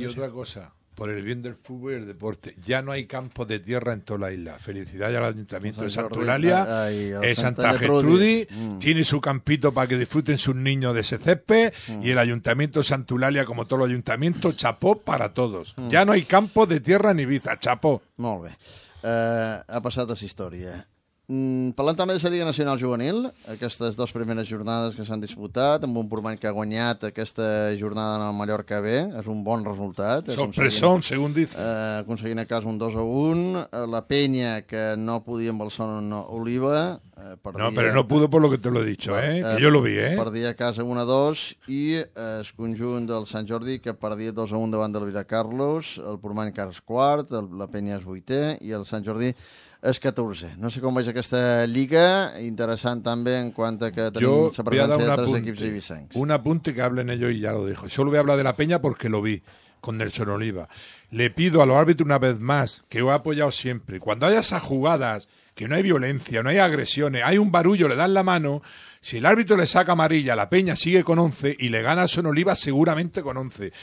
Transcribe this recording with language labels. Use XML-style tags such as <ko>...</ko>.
<es>Y otra cosa, por el bien del fútbol y el deporte, ya no hay campos de tierra en toda la isla. Felicidades al Ayuntamiento de Santulalia, Santa Gertrudis, tiene su campito para que disfruten sus niños de ese césped, y el Ayuntamiento de Santulalia, como todos los ayuntamientos, chapó para todos. Ya no hay campos de tierra en Ibiza, chapó.</es> <ca>Molt bé, ha passat esa història. Parlant també de la Liga Nacional Juvenil, aquestes dues primeres jornades que s'han disputat, amb un Pourmaï que ha guanyat aquesta jornada en el Mallorca B, és un bon resultat.</ca> <es>Sorpresón, según dice.</es> <ca>Aconseguint a casa un 2-1, la penya que no podia amb el Son Oliva.</ca> <es>No, però no pudo por lo que te lo he dicho, que yo lo vi.</es> <ca>Perdia a casa 1-2 i el conjunt del Sant Jordi que perdia 2-1 davant del Vila Carlos, el Pourmaï que ara és quart, la penya és vuitè i el Sant Jordi és 14. No sé com veig aquesta lliga, interessant també en quant a que tenim jo la presència de tres equips ibicencs.</ca> <es>Un apunte que hablen ellos y ya lo dejo. Solo voy a hablar de la penya porque lo vi con Nelson Oliva. Le pido a los árbitros una vez más, que os he apoyado siempre, cuando haya esas jugadas, que no hay violencia, no hay agresiones, hay un barullo, le dan la mano, si el árbitro le saca amarilla, la peña sigue con 11 y le gana a Son Oliva seguramente con 11.</es>